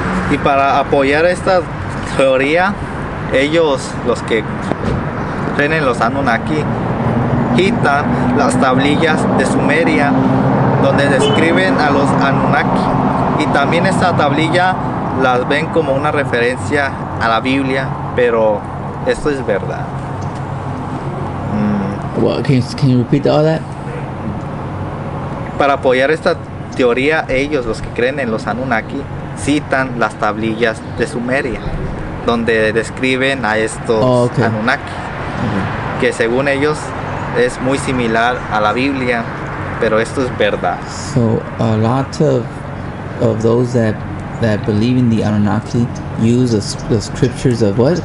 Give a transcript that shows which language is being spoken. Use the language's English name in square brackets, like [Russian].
[Spanish] Y para apoyar esta teoría, ellos, los que creen en los Anunnaki, citan las tablillas de Sumeria donde describen a los Anunnaki, y también esta tablilla las ven como una referencia a la Biblia, pero esto es verdad. [English] Well, can you repeat all that? [Spanish] Para apoyar esta teoría, ellos, los que creen en los Anunnaki, citan las tablillas de Sumeria donde describen a estos Anunnaki, que según ellos es muy similar a la Biblia, pero esto es verdad. [English] So a lot of those that believe in the Anunnaki use the scriptures of what?